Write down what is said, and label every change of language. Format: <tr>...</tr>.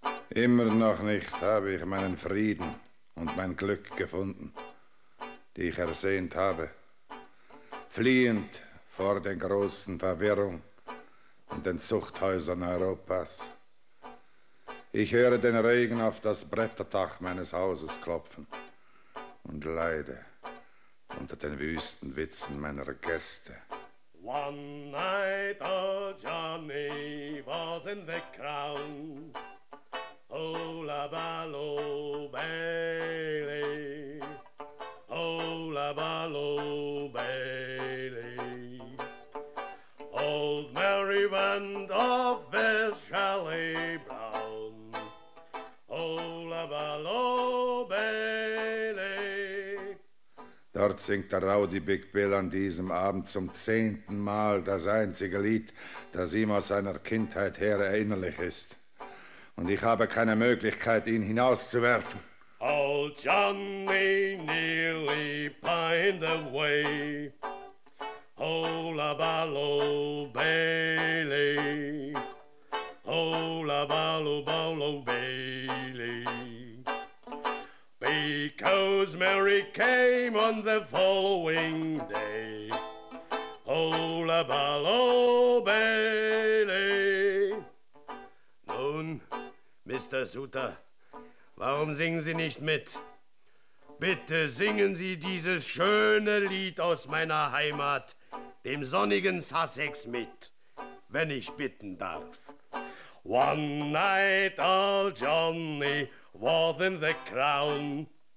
<de>Immer noch nicht habe ich meinen Frieden und mein Glück gefunden, die ich ersehnt habe, fliehend vor der großen Verwirrung in den Zuchthäusern Europas. Ich höre den Regen auf das Bretterdach meines Hauses klopfen und leide unter den wüsten Witzen meiner Gäste.</de> <en>One night a Johnny was in the crowd, Lavallo Bailey. Oh, Lavallo Bailey. Old Mary went off with Shelley Brown. Oh, Lavallo Bailey.</en> <de>Dort singt der Rowdy Big Bill an diesem Abend zum 10. Mal das einzige Lied, das ihm aus seiner Kindheit her erinnerlich ist. Und ich habe keine Möglichkeit, ihn hinauszuwerfen.</de> <en>Old Johnny nearly pined away. Oh, Lavallo Bailey. Oh, Lavallo Ballo Bailey. Because Mary came on the following day. Oh, Lavallo Bailey.</en> <de>Nun, Mr. Suter, warum singen Sie nicht mit? Bitte singen Sie dieses schöne Lied aus meiner Heimat, dem sonnigen Sussex, mit, wenn ich bitten darf.</de> <en>One night old Johnny was in the crown.</en>